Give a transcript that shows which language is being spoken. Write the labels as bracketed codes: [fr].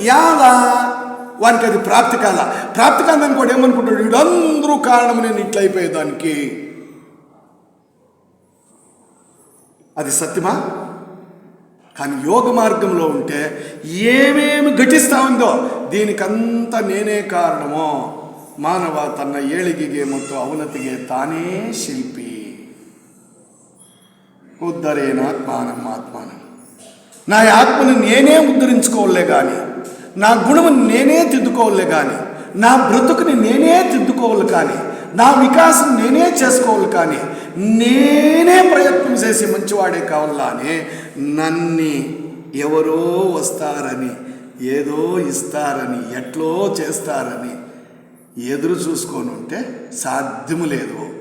[te] యాలా వానికి అది ప్రాప్తి కాల. ప్రాప్తి కాదని కూడా ఏమనుకుంటాడు, వీడందరూ కారణం నేను ఇట్లా అయిపోయేదానికి. అది సత్యమా? కానీ యోగ మార్గంలో ఉంటే ఏమేమి ఘటిస్తూ ఉందో దీనికంతా నేనే కారణమో. మానవ తన [kn] ఏಳಿಗೆಗೆ ಮತ್ತು ಅವನತಿಗೆ ತಾನೇ ಶಿಲ್ಪಿ. [sa] ఉద్ధరేనాత్మానం ఆత్మానం. [te] నా ఆత్మను నేనే ఉద్ధరించుకోవాలే కానీ, నా గుణమును నేనే తిద్దుకోవాలే కానీ, నా బ్రతుకుని నేనే తిద్దుకోవాలి కానీ, నా వికాసం నేనే చేసుకోవాలి కానీ, నేనే ప్రయత్నం చేసి మంచివాడే కావాలా అని నన్ను ఎవరో వస్తారని, ఏదో ఇస్తారని, ఎట్లో చేస్తారని ఎదురు చూసుకొని ఉంటే సాధ్యము లేదు.